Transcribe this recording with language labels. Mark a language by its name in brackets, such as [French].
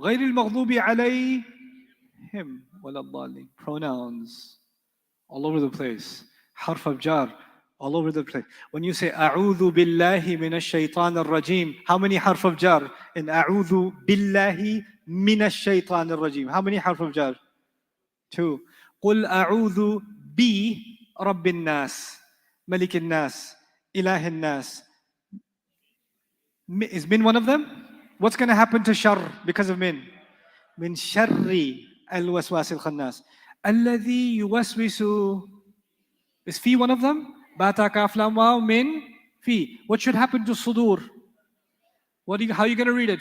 [Arabic] غير المغضوب عليهم ولا الضالين. [English] Pronouns all over the place. Harf of jar, all over the place. When you say [Arabic] أعوذ بالله من الشيطان الرجيم, [English] how many harf of jar? In [Arabic] أعوذ بالله من الشيطان الرجيم, [English] how many harf of jar? 2. [Arabic] قل أعوذ برب الناس, ملك الناس, إله الناس. [English] Is min one of them? What's going to happen to shar because of min? [Arabic] من شر الوسواس الخناس. الذي يوسوس. [English] Is fi one of them? [Arabic] Bata kaf lam waw min fi. [English] What should happen to sudur? How are you going to read it?